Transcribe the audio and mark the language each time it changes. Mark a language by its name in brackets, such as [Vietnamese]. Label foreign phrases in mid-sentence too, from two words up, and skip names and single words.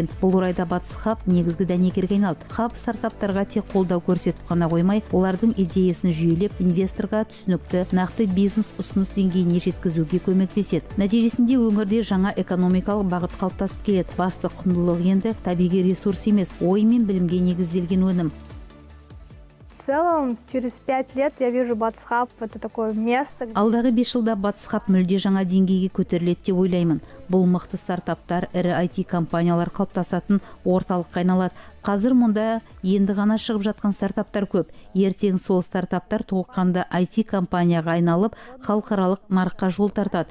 [Kazakh] Бұл орайда Батыс Хаб негізгі дәнекерге айналды. Хаб стартаптарға тек қолдау көрсетіп қана қоймай, олардың идеясын жүйелеп, инвесторға түсінікті, нақты бизнес ұсыныс деңгейіне жеткізуге көмектеседі. Нәтижесінде өңірде жаңа экономикалық бағыт қалыптасып келеді. Басты құндылық енді табиғи ресурс емес, ой мен білімге негізделген өнім. [Russian] В целом, через 5 лет я вижу Батыс Хаб это такое место. [Kazakh] Алдағы 5 жылда Батыс Хаб мүлде жаңа деңгейге көтеріледі деп ойлаймын. Бұл мықты стартаптар ірі IT компаниялар қалыптасатын орталыққа айналады. Қазір мұнда енді ғана шығып жатқан стартаптар көп. Ертең сол стартаптар толыққанды IT компанияға айналып, халықаралық нарыққа жол тартады.